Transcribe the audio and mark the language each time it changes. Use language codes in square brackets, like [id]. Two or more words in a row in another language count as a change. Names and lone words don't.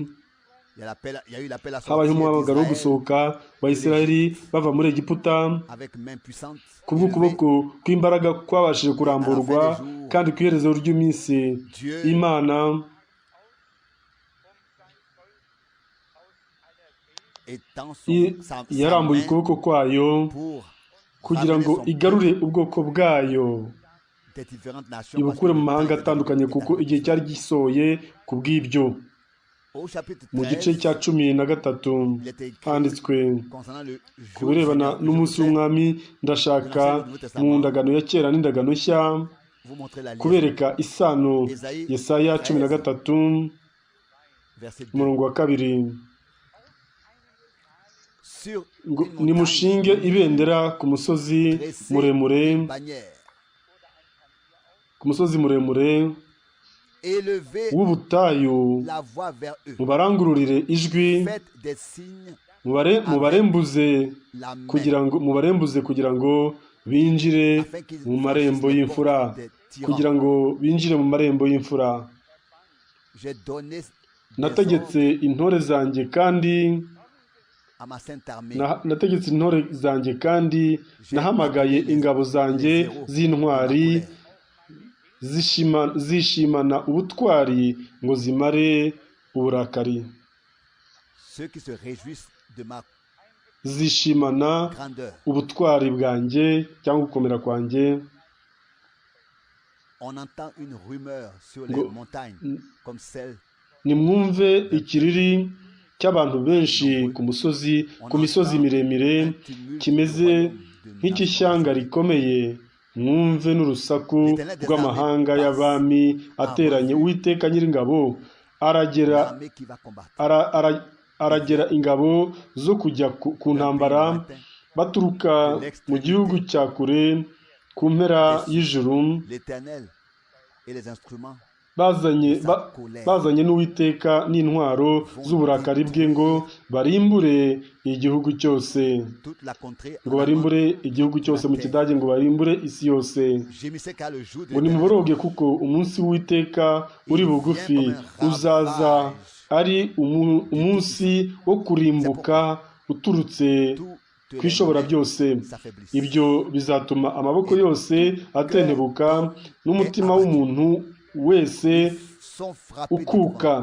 [rw] Habayeho umuhamagaro wo gusohoka wa Isiraheli bava muri Egiputa kubw'ukuboko kw'imbaraga kwabashije kuramburwa, kandi ku iherezo ry'iminsi Imana yarambuye ukuboko kwayo kugira ngo igarure ubwoko bwayo, ibukure mu mahanga atandukanye, kuko igihe cyari gisohoye. Ku bw'ibyo [fr] Au chapitre [rw] mu gice [fr] 13, [rw] cya 13 [fr] il était écrit [rw] handitswe [fr] concernant le [rw] ku [fr] jour du [rw] birebana [fr] Seigneur, le jour [rw] n'umunsi [fr] saint. [rw] w'umwami ndashaka mu ndagano ya kera n'indagano nshya [fr] Vous montrer la liaison. [rw] kubereka isano. [fr] Ésaïe [rw] Yesaya [fr] 13, [rw] 13 [fr] verset 2. [rw] umurongo wa 2 [fr] Sur [rw] ngo [fr] une montagne [rw] nimushinge ibendera ku musozi [fr] dressée [rw] muremure, [fr] une bannière, [rw] ku musozi muremure [fr] élevez [rw] w'ubutayu, [fr] la voix vers eux. [rw] mubarangururire ijwi, [fr] Faites des signes [rw] mubarembuze [fr] la main, [rw] kugira ngo binjire [fr] afin qu'ils [rw] mu marembo [fr] franchissent les [rw] y'imfura, [fr] portes des tyrans. [rw] kugira ngo binjire mu marembo y'imfura. [fr] J'ai donné des [rw] Nategetse [fr] ordres [rw] intore zanjye kandi [fr] à ma sainte armée. [rw] nategetse intore zanjye kandi nahamagaye ingabo zanjye z'intwari zishimana ubutwari ngo zimare uburakari, [fr] Ceux qui se réjouissent de ma [rw] zishimana [fr] grandeur. [rw] ubutwari bwanjye cyangwa gukomera kwanjye. [fr] On entend une rumeur sur les [rw] Ngo- [fr] montagnes comme celle. [rw] nimwumve ikiriri cy'abantu benshi ku misozi miremire kimeze nk'icy'ishyanga rikomeye. Mwumve n'urusaku rw'amahanga y'abami ateranye. Uwiteka Nyiringabo [fr] L'armée qui va combattre. [rw] aragera ingabo zo kujya ku ntambara baturuka mu gihugu cya kure ku mpera y'ijuru, [fr] L'Éternel et les instruments [rw] bazanye n'Uwiteka n'intwaro z'uburakari bwe ngo barimbure igihugu cyose, [fr] toute la contrée. [rw] ngo barimbure igihugu cyose, mu Kidage ngo barimbure isi yose. [fr] Gémissez car le jour de [rw] ngo nimuboroge kuko umunsi w'Uwiteka uri bugufi, uzaza ari umunsi wo kurimbuka uturutse ku ishobora byose. Ibyo bizatuma amaboko yose atentebuka n'umutima w'umuntu wese ukuka.